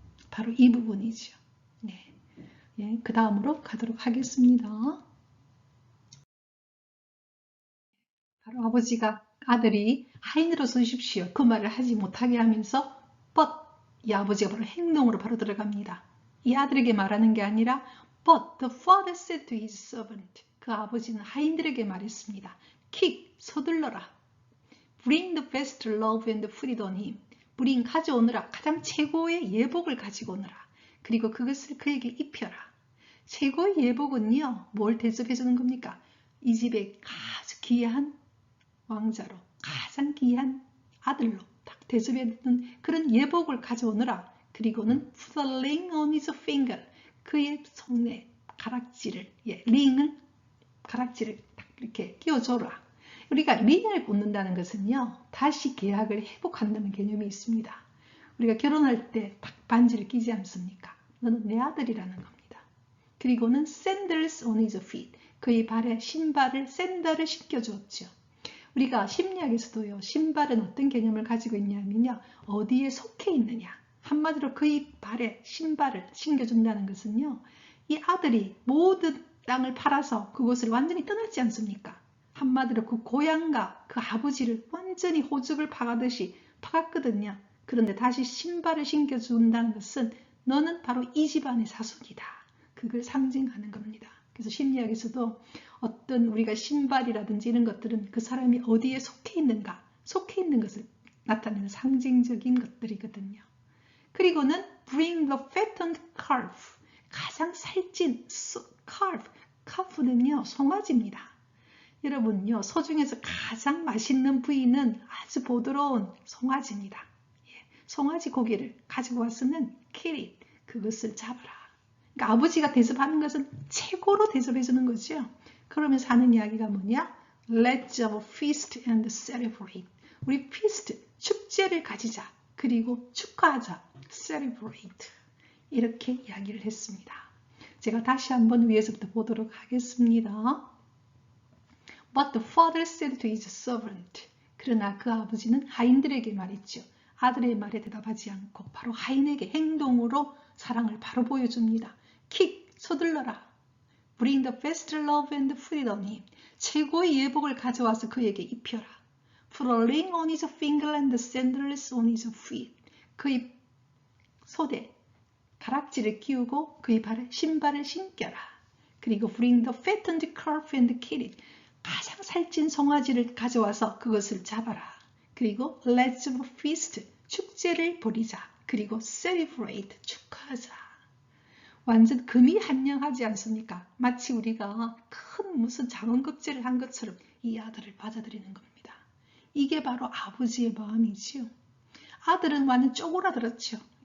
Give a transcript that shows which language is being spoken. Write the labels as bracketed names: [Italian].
[Korean] 바로 이 부분이죠. 그 다음으로 가도록 하겠습니다. 바로 아버지가 아들이 하인으로 서십시오. 그 말을 하지 못하게 하면서 but 이 아버지가 바로 행동으로 바로 들어갑니다. 이 아들에게 말하는 게 아니라 [English] but the father said to his servant. [Korean] 그 아버지는 하인들에게 말했습니다. kick, 서둘러라. [English] bring the best love and put it on him. [Korean] bring, 가져오느라 가장 최고의 예복을 가지고 오느라. 그리고 그것을 그에게 입혀라. 최고의 예복은요. 뭘 대접해 주는 겁니까? 이 집에 아주 귀한 왕자로 가장 귀한 아들로 딱 대접해주는 그런 예복을 가져오느라. 그리고는 [English] put a ring on his finger. [Korean] 그의 손에 가락지를 링을 가락지를 딱 이렇게 끼워줘라. 우리가 링을 꽂는다는 것은요. 다시 계약을 회복한다는 개념이 있습니다. 우리가 결혼할 때 딱 반지를 끼지 않습니까? 너는 내 아들이라는 겁니다. 그리고는 [English] sandals on his feet. [Korean] 그의 발에 신발을 샌들을 신겨주었죠. 우리가 심리학에서도요. 신발은 어떤 개념을 가지고 있냐면요. 어디에 속해 있느냐. 한마디로 그의 발에 신발을 신겨준다는 것은요. 이 아들이 모든 땅을 팔아서 그곳을 완전히 떠났지 않습니까? 한마디로 그 고향과 그 아버지를 완전히 호적을 파가듯이 파갔거든요. 그런데 다시 신발을 신겨준다는 것은 너는 바로 이 집안의 자손이다. 그걸 상징하는 겁니다. 그래서 심리학에서도 어떤 우리가 신발이라든지 이런 것들은 그 사람이 어디에 속해 있는가, 속해 있는 것을 나타내는 상징적인 것들이거든요. 그리고는 [English] bring the fattened calf, [Korean] 가장 살찐 calf, calf는요 송아지입니다. 여러분요 소 중에서 가장 맛있는 부위는 아주 부드러운 송아지입니다. 송아지 고기를 가지고 왔으면 [English] kill it, [Korean] 그것을 잡아라. 그러니까 아버지가 대접하는 것은 최고로 대접해 주는 거죠. 그러면서 하는 이야기가 뭐냐? [English] Let's have a feast and celebrate. [Korean] 우리 feast, 축제를 가지자. 그리고 축하하자. [English] Celebrate. [Korean] 이렇게 이야기를 했습니다. 제가 다시 한번 위에서부터 보도록 하겠습니다. [English] But the father said to his servant. [Korean] 그러나 그 아버지는 하인들에게 말했죠. 아들의 말에 대답하지 않고 바로 하인에게 행동으로 사랑을 바로 보여줍니다. 킥! 서둘러라. [English] Bring the best love and put it on him. [Korean] 최고의 예복을 가져와서 그에게 입혀라. [English] Put a ring on his finger and sandals on his feet. [Korean] 그의 손에 가락지를 끼우고 그의 발에 신발을 신겨라. 그리고 [English] bring the fattened calf and kill it. [Korean] 가장 살찐 송아지를 가져와서 그것을 잡아라. 그리고 [English] let's have a feast. [Korean] 축제를 벌이자. 그리고 [English] celebrate. [Korean] 축하하자. 완전 금이한양하지 않습니까? 마치 우리가 큰 무슨 자원급제를 한 것처럼 이 아들을 받아들이는 겁니다. 이게 바로 아버지의 마음이지요. 아들은 완전 쪼그라들었죠.